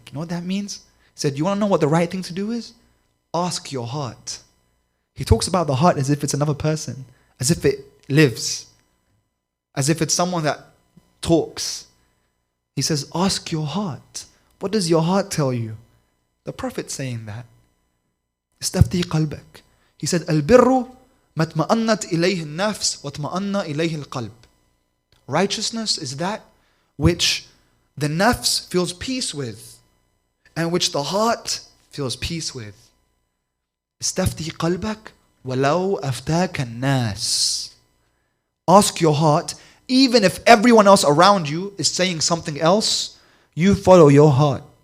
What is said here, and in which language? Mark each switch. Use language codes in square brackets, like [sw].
[en] You know what that means? He said, you want to know what the right thing to do is? Ask your heart. He talks about the heart as if it's another person, as if it lives, as if it's someone that talks. He says, ask your heart. What does your heart tell you? The Prophet saying that. [ar] استفتي قلبك. [en] He said, [ar] البر ما اطمأنت إليه النفس واطمأن إليه القلب. [en] Righteousness is that which the nafs feels peace with and which the heart feels peace with. [ar] استفتي قلبك ولو أفتاك الناس. [en] Ask your heart, even if everyone else around you is saying something else, you follow your heart.